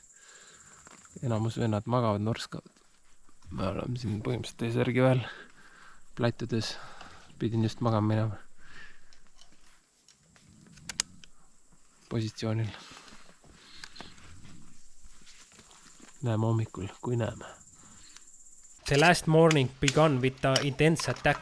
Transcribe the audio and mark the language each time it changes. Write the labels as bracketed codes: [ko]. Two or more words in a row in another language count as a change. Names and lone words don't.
[et] Enamus vennad magavad, norskavad. Me oleme siin põhimõtteliselt teise järgi veel plätudes. Pidin just magama minema. Positsioonil. Näeme hommikul, kui näeme. [en] The last morning began with the intense attack.